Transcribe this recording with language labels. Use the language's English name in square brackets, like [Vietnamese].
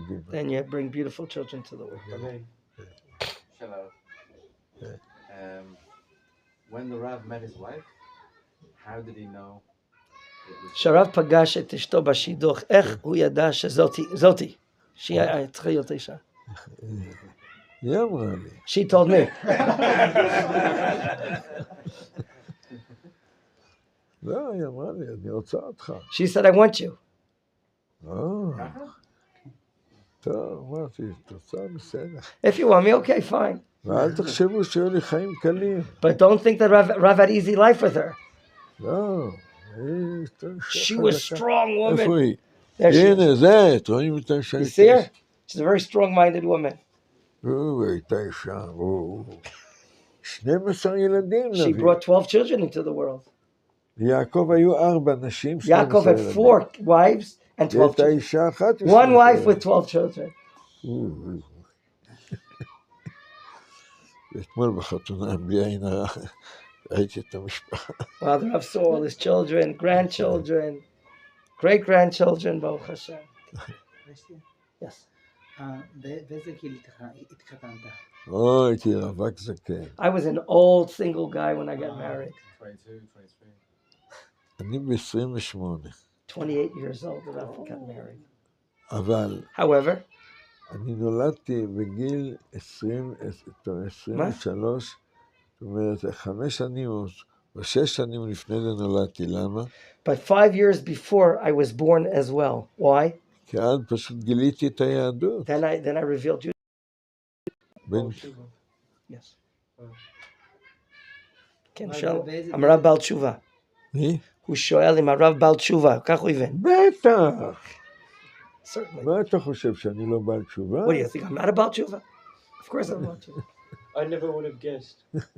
[English] Then you bring beautiful children to the world. Hello. When the Rav met his wife, how did he know? [Hebrew] שהרב פגש את אשתו בשידוך, איך הוא ידע שזאתי, שהיא צריכה להיות אישה? היא אמרה לי. [English] She told me. [Hebrew] לא, היא אמרה לי, אני רוצה אותך. [English] She said, I want you. [Hebrew] טוב, אמרתי, תוצאה בסדר. [English] If you want me, okay, fine. [Hebrew] ואל תחשבו שהיו לי חיים קלים. [English] But don't think that Rav had easy life with her. [Hebrew] לא. [English] She was a strong woman. [Hebrew] איפה היא? הנה, זה, רואים את האישה. [English] You see her? She's a very strong-minded woman. [Hebrew] הייתה אישה, 12 ילדים. [English] She brought 12 children into the world. [Hebrew] יעקב היו 4 נשים. [English] Yaakov had 4 wives and 12 children. One wife with 12 children. [Hebrew] אתמול בחתונה, בלי עין הרע, ראיתי את המשפחה. [English] Well, the Rav saw all his children, grandchildren, great-grandchildren, Baruch Hashem. Yes. [Hebrew] באיזה גיל התחתנת? הייתי רווק זקן. [English] I was an old single guy when I got married. 22, 23. [Hebrew] אני ב-28. [English] 28 years old when I got married. [Hebrew] אבל... [English] However... [Hebrew] אני נולדתי בגיל 23, זאת אומרת, 5 שנים או 6 שנים לפני זה נולדתי, למה? [English] But 5 years before I was born as well. Why? [Hebrew] כי אז פשוט גיליתי את היהדות. [English] Then I revealed you. Yes. [Hebrew] כן, שאל, הרב בעל תשובה. מי? הוא שואל אם הרב בעל תשובה, כך הוא הבן. בטח! Certainly. מה אתה חושב, שאני לא בעל תשובה? [English] What do you think? I'm not a בעל תשובה? Of course I'm not. I never would have guessed.